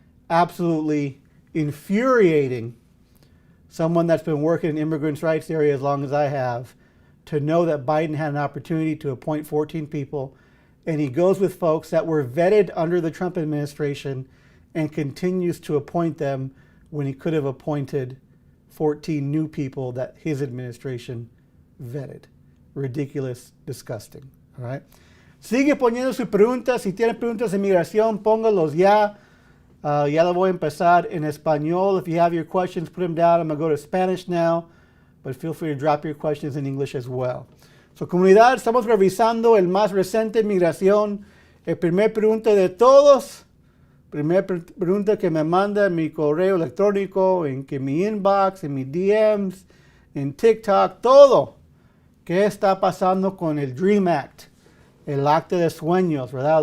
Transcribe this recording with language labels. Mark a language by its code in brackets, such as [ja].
[en] Absolutely infuriating. Someone that's been working in immigrants' rights area as long as I have, to know that Biden had an opportunity to appoint 14 people, and he goes with folks that were vetted under the Trump administration and continues to appoint them when he could have appointed 14 new people that his administration vetted. Ridiculous, disgusting. All right. [es] Sigue poniendo sus preguntas. Si tienen preguntas de inmigración, póngalos ya. Ya lo voy a empezar en español. [en] If you have your questions, put them down. I'm going to go to Spanish now. but feel free to drop your questions in English as well. [es] So, comunidad, estamos revisando el más reciente Inmigración. El primer pregunta de todos, primera pregunta que me manda en mi correo electrónico, en que mi inbox, en mis DMs, en TikTok, todo. ¿Qué está pasando con el Dream Act? El acta de sueños, ¿verdad?